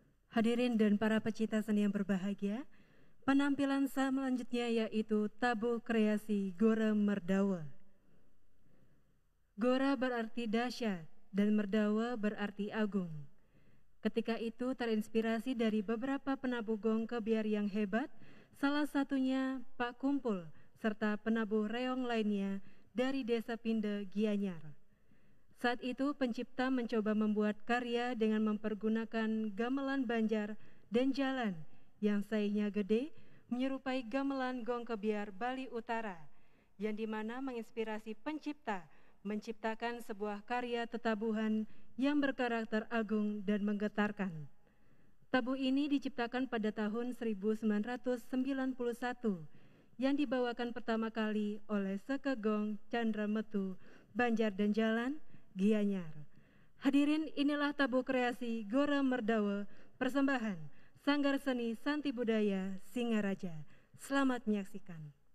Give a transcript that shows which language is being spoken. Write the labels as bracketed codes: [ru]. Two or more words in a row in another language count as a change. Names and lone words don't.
[id] Hadirin dan para pecinta seni yang berbahagia, penampilan selanjutnya yaitu tabuh kreasi Gora Merdawa. Gora berarti dahsyat dan Merdawa berarti agung. Ketika itu terinspirasi dari beberapa penabuh gong kebiar yang hebat, salah satunya Pak Kumpul serta penabuh reong lainnya dari Desa Pinde, Gianyar. Saat itu pencipta mencoba membuat karya dengan mempergunakan gamelan Banjar dan jalan yang saiznya gede menyerupai gamelan gong kebiar Bali Utara, yang dimana menginspirasi pencipta menciptakan sebuah karya tetabuhan yang berkarakter agung dan menggetarkan. Tabuh ini diciptakan pada tahun 1991 yang dibawakan pertama kali oleh Sekegong Chandra Metu, Banjar dan Jalan, Gianyar. Hadirin, inilah tabuh kreasi Gora Merdawa, persembahan Sanggar Seni Santi Budaya Singaraja. Selamat menyaksikan.